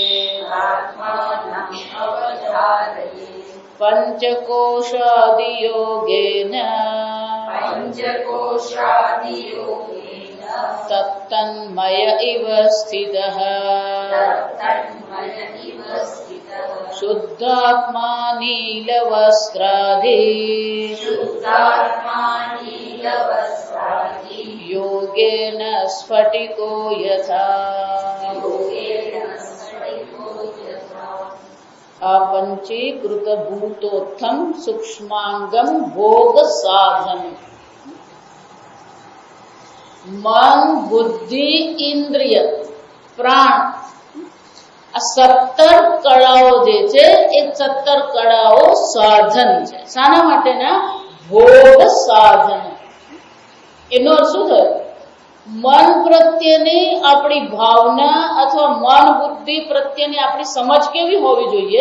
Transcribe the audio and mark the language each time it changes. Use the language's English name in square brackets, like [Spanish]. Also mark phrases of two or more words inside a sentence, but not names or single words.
[Sanskrit] पंचकोशादियोगेन तत्तन्मय इव स्थितः शुद्धात्मा नीलवस्त्रादि योगेन स्फटिको यथा। अपंचीकृत भूतोत्थम सूक्ष्मांगम भोग साधन। [Gujarati] મન, બુદ્ધિ, ઇન્દ્રિય, પ્રાણ, આ 17 કળાઓ જે છે એ 17 કળાઓ સાધન છે. શાના માટેના? ભોગ સાધન. એનો અર્થ શું થયો? મન પ્રત્યેની આપણી ભાવના અથવા મન બુદ્ધિ પ્રત્યેની આપણી સમજ કેવી હોવી જોઈએ?